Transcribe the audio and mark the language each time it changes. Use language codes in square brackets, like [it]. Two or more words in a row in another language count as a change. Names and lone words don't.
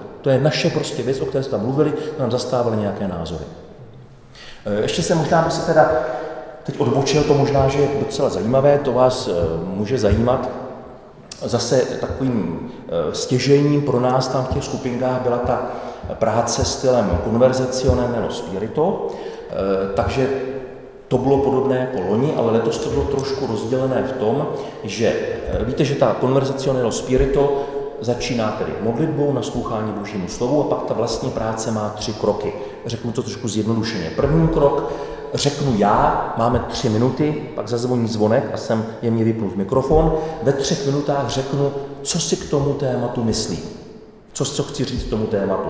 [cs] To je naše prostě věc, o které jsme tam mluvili, nám zastávali nějaké názory. Ještě se možná by se teda teď odbočil, to možná, že je docela zajímavé, to vás může zajímat. Zase takovým stěžejním pro nás tam v těch skupinkách byla ta práce stylem [it] Conversazione nello spirito, [cs] takže to bylo podobné jako loni, ale letos to bylo trošku rozdělené v tom, že víte, že ta [it] Conversazione nello spirito [cs] začíná tedy modlitbou, naslouchání Božímu slovu a pak ta vlastní práce má 3 kroky. Řeknu to trošku zjednodušeně. První krok řeknu já, máme 3 minuty, pak zazvoní zvonek a jsem jemně vypnut mikrofon. Ve 3 minutách řeknu, co si k tomu tématu myslím, co chci říct k tomu tématu.